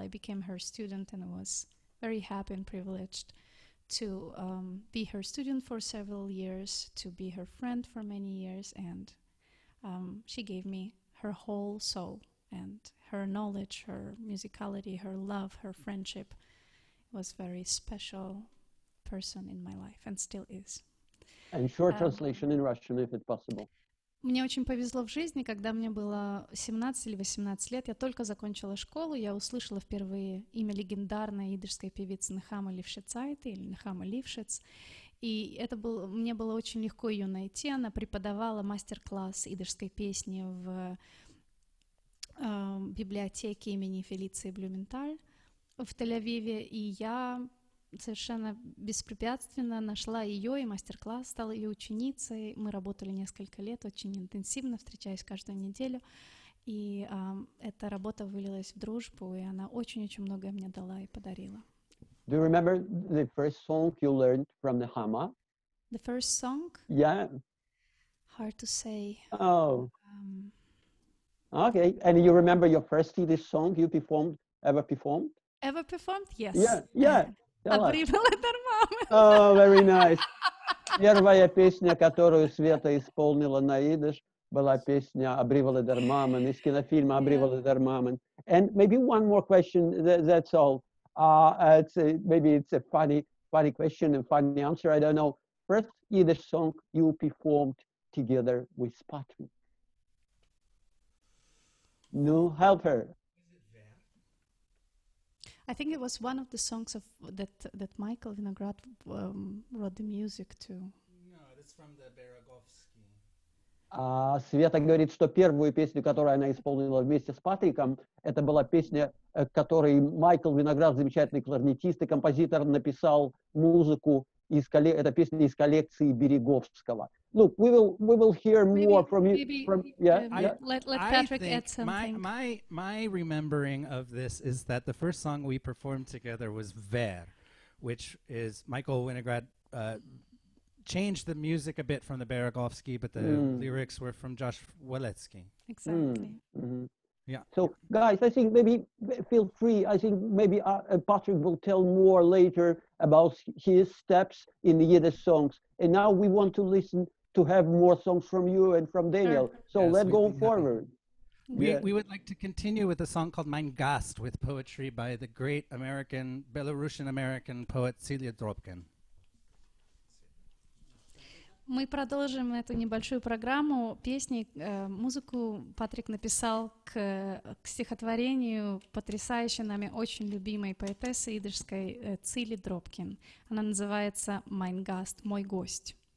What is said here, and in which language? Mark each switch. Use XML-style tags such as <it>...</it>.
<en>I became her student, and I was very happy and privileged to be her student for several years, to be her friend for many years, and she gave me her whole soul, and her knowledge, her musicality, her love, her friendship was very special person in my life and still is. And short translation in Russian, if it's possible.</en> <ru>Мне очень повезло в жизни, когда мне было 17 или 18 лет, я только закончила школу, я услышала впервые имя легендарной идышской певицы Нехама Лившицайте, или Нехама Лившиц, и мне было очень легко ее найти. Она преподавала мастер-класс идышской песни в библиотеке имени Фелиции Блюменталь в Тель-Авиве, и я совершенно беспрепятственно нашла ее и мастер-класс, стала ее ученицей. Мы работали несколько лет, очень интенсивно, встречаясь каждую неделю. И эта работа вылилась в дружбу, и она очень-очень многое мне дала и подарила.</ru> <en>Do you remember the first song you learned from Nechama? The first song? Yeah. Hard to say. Oh. Okay. And you remember your first Yiddish song you ever performed? Ever performed? Yes. Yeah. Обривала дармамы. Oh, very nice.</en> <ru>Первая песня, которую Света исполнила на идиш, была песня «Обривала дармаман» из кинофильма «Обривала дармаман».</ru> <en>And maybe one more question, that's all. Maybe it's a funny question and funny answer, I don't know. First Yiddish song you performed together with Patrick. No, help her. I think it was one of the songs that Michael Vinograd wrote the music to. No, this from the Beregovsky.</en> <ru>Света говорит, что первую песню, которую она исполнила вместе с Патриком, это была песня, которой Майкл Виноград, замечательный кларнетист и композитор, написал музыку. Это песня из коллекции Береговского.</ru> <en>Look, we will hear more from you. Let Patrick add something. My remembering of this is that the first song we performed together was Ver, which is Michael Winograd changed the music a bit from the Beregovsky, but the lyrics were from Josh Waletsky. Exactly. Yeah. So, guys, I think maybe feel free. I think maybe Patrick will tell more later about his steps in the Yiddish songs. And now we want to listen to have more songs from you and from Daniel. So Yes, let's we'd go be happy. forward. We would like to continue with a song called Mein Gast with poetry by the great Belarusian-American poet Celia Dropkin.</en> <ru>Мы продолжим эту небольшую программу песни. Музыку Патрик написал к стихотворению потрясающей нами очень любимой поэтессы идышской Цили Дропкин. Она называется «Mein Gast», «Мой гость».</ru>